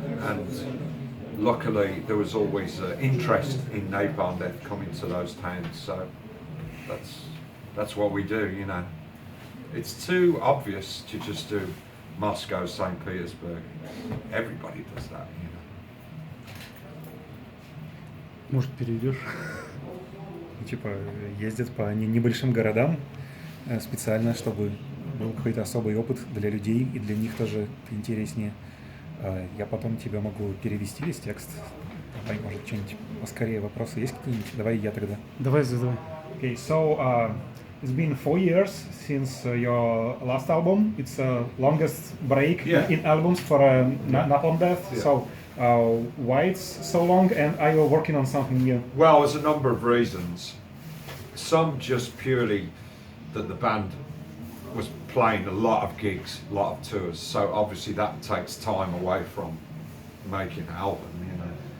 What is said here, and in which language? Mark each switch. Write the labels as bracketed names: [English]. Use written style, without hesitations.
[English] And luckily there was always interest in Napalm Death coming to those towns, so that's what we do, you know. It's too obvious to just do Moscow, St. Petersburg. Everybody does that, you know. [Russian] Может, перейдешь? Типа ездят по небольшим городам специально, чтобы был какой-то особый опыт для людей, и для них тоже интереснее. Я потом тебе могу перевести весь текст. Давай, может, что-нибудь поскорее вопросы есть какие-нибудь? Давай я тогда. Давай, задавай. [English] Okay, so it's been 4 years since your last album. It's the longest break in albums for Napalm Death. Yeah. So why it's so long, and are you working on something new? Well, there's a number of reasons. Some just purely that the band was playing a lot of gigs, a lot of tours, so obviously that takes time away from making an album, you know.